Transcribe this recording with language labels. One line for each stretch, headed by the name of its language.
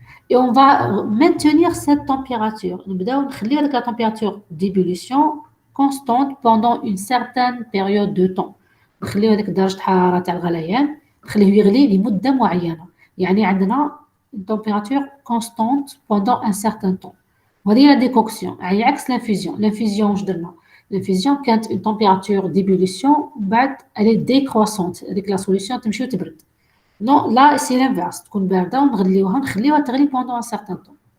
French: Et on va maintenir cette température. On va maintenir la température d'ébullition constante pendant une certaine période de temps.
Arabic: نخليو هذيك درجة حرارة تاع الغليان نخليه يغلي لمدة معينة. يعني عندنا
French: une température constante pendant un certain temps.
Arabic: وهذه هي
French: la décoction.
Arabic: يعني عكس l'infusion.
French: L'infusion
Arabic: واش درنا؟
French: L'infusion كانت une température d'ébullition بعد elle est décroissante.
Arabic: هذيك la solution تمشي وتبرد.
French: Non, là, c'est l'inverse.
Arabic: تكون باردة ونغليوها نخليوها تغلي
French: pendant un certain temps.